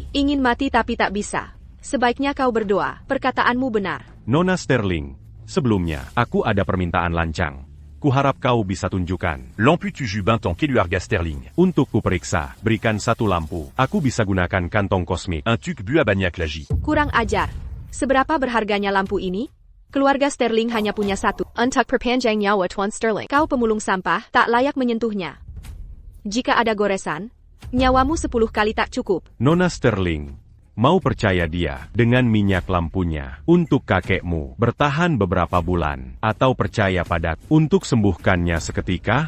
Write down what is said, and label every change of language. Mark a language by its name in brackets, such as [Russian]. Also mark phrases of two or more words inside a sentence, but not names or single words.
[Indonesian] Ingin mati tapi tak bisa. Sebaiknya kau berdoa. Perkataanmu benar. Nona Sterling. Sebelumnya, aku ada permintaan lancang. Kuharap kau bisa tunjukkan. Lampu 7 Bintang keluarga Sterling, Untuk kuperiksa, berikan satu lampu. Aku bisa gunakan kantong kosmik. un tuc bu à Bagnac Lagi. Kurang ajar. Seberapa berharganya lampu ini? Keluarga Sterling hanya punya satu. Untuk perpanjang nyawa Tuan Sterling. Kau pemulung sampah, tak layak menyentuhnya. Jika ada goresan, nyawamu 10 kali tak cukup. Nona Sterling, mau percaya dia dengan minyak lampunya untuk kakekmu bertahan beberapa bulan, atau percaya pada untuk sembuhkannya seketika?